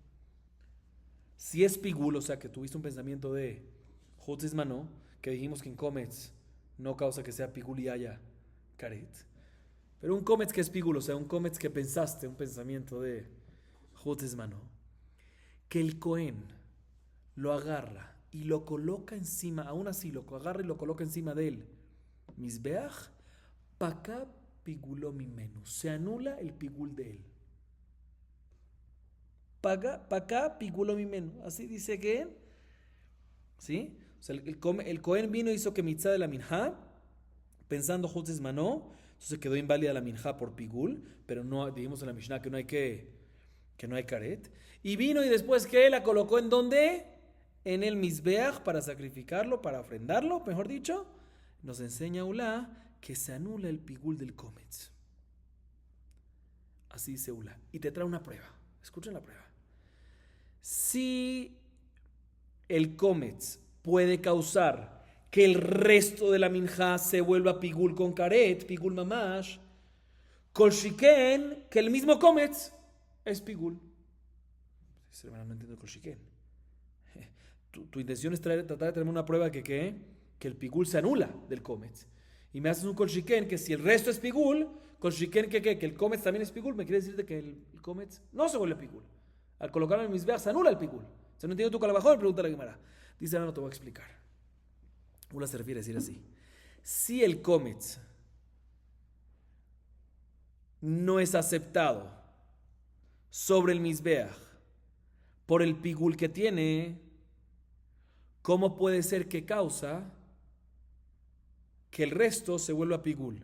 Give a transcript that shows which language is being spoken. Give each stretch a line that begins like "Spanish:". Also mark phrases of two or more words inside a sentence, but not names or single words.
Spanish: Si es pigul, o sea que tuviste un pensamiento de
Hebrew: חוץ לזמנו,
Spanish: que dijimos que en cometz no causa que sea pigul y haya karet. Pero un cometz que es pigul, o sea, un cometz que pensaste, un pensamiento de
Hebrew: חוץ לזמנו,
Spanish: que el Cohen lo agarra y lo coloca encima, aún así lo agarra y lo coloca encima de él.
Hebrew: מזבח, פקע פיגולו ממנו.
Spanish: Se anula el pigul de él.
Hebrew: פקע פיגולו ממנו.
Spanish: Así dice que, ¿sí? O sea, el Cohen vino y hizo que mitzá de la minja, pensando
Hebrew: חוץ לזמנו,
Spanish: entonces quedó inválida la minja por pigul, pero no, dijimos en la Mishnah que no hay karet. Y vino y después que la colocó en ¿dónde? En el misbeach para sacrificarlo, para ofrendarlo, mejor dicho, nos enseña Ula que se anula el pigul del cometz. Así dice Ula. Y te trae una prueba. Escuchen la prueba. Si el cometz puede causar que el resto de la minja se vuelva pigul con karet,
Hebrew: פיגול ממש, כל שכן,
Spanish: que el mismo cometz es pigul. No entiendo
Hebrew: כל שכן.
Spanish: Tu intención es tratar de traerme una prueba que el pigul se anula del cometz. Y me haces un
Hebrew: כל שכן
Spanish: que si el resto es pigul,
Hebrew: כל שכן
Spanish: que el cometz también es pigul, me quiere decir que el cometz no se vuelve pigul. Al colocarlo en el misbeach se anula el pigul. ¿Se no entiende tu calabajón? Pregunta la Gemara. Dice, ahora no te voy a explicar. Ula se refiere a decir así. Si el cometz no es aceptado sobre el misbeach por el pigul que tiene, ¿cómo puede ser que causa que el resto se vuelva pigul?